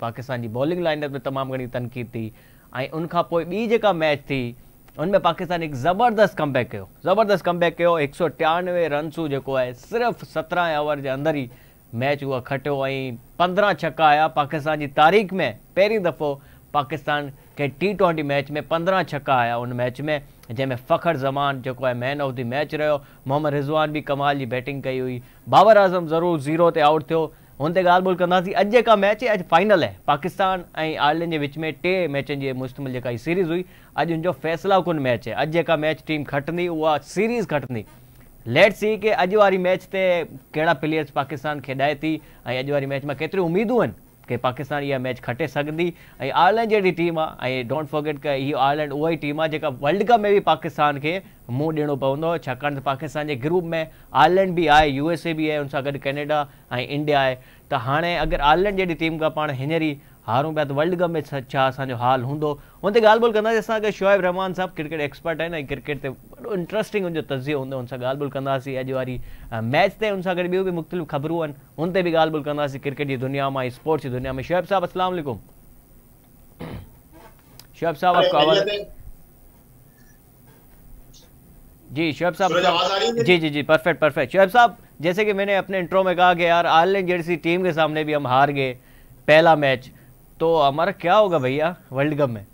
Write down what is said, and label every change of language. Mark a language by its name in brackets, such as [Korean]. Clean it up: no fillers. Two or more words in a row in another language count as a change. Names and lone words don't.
[Sindhi] पाकिस्तान जी बॉलिंग लाइनअप में तमामु घणी तनक़ीद थी, ऐं उनखां पोइ ॿी जेका मैच थी उनमें पाकिस्तान हिकु ज़बरदस्त कमबैक कयो। 193 रन्सूं जेको आहे सिर्फ़ु 17 ओवर जे अंदरि ई मैच उहा खटियो ऐं 15 छक्का आया। पाकिस्तान जी तारीख़ में पहिरीं दफ़ो पाकिस्तान खे T20 मैच में 15 छक्का आया उन मैच में, जंहिंमें फ़खर ज़मान जेको आहे [English] man of the match [Sindhi] रहियो। मोहम्मद रिज़वान बि कमाल जी बैटिंग कई हुई। बाबर आज़म ज़रूरु 0 ते आउट थियो। हुन ते ॻाल्हि ॿोल कंदासीं। अॼु जेका मैच आहे, अॼु फाइनल आहे पाकिस्तान ऐं आयरलैंड जे विच में। 3 मैचनि जी मुश्तमिल जेका ही सीरीज़ हुई, अॼु उनजो फ़ैसिला कुन मैच आहे। अॼु जेका मैच टीम खटंदी उहा सीरीज़ खटंदी। [English] let's see [Sindhi] कि अॼु वारी मैच ते कहिड़ा प्लेयर्स पाकिस्तान खेॾाए थी ऐं अॼु वारी मैच में केतिरियूं उमेदूं आहिनि कि पाकिस्तान इहा मैच खटे सघंदी। ऐं आयरलैंड जहिड़ी टीम आहे, ऐं [English] don't forget [Sindhi] कि हीअ आयरलैंड उहा ई टीम आहे जेका वर्ल्ड कप में बि पाकिस्तान खे मुंहुं ॾियणो पवंदो, छाकाणि त पाकिस्तान जे ग्रुप में आयरलैंड बि आहे, USA बि आहे, उन सां गॾु कैनेडा ऐं इंडिया आहे। त हाणे अगरि आयरलैंड जहिड़ी टीम खां पाण हींअर ई हारूं पिया त वर्ल्ड कप में छा असांजो हाल हूंदो। हुन ते ॻाल्हि ॿोल कंदासीं। असांखे शोएब रहमान साहब [English] cricket expert [Sindhi] आहिनि ऐं क्रिकेट ते वॾो इंट्रस्टिंग हुनजो तज़ियो हूंदो, हुन सां ॻाल्हि ॿोल कंदासीं अॼु वारी मैच ते। हुन सां गॾु ॿियूं बि मुख़्तलिफ़ ख़बरूं आहिनि, हुन ते बि ॻाल्हि ॿोल कंदासीं क्रिकेट जी दुनिया में, स्पोर्ट्स जी दुनिया में। शोएब साहब [Arabic] السلام علیکم. [Urdu] شعیب صاحب آپ کو آواز؟ جی شعیب صاحب، جی پرفیکٹ. شعیب صاحب، جیسے کہ میں نے اپنے انٹرو میں کہا کہ یار آئرلینڈ جیسی ٹیم کے سامنے بھی ہم ہار گئے پہلا میچ، تو ہمارا کیا ہوگا بھیا ورلڈ کپ میں?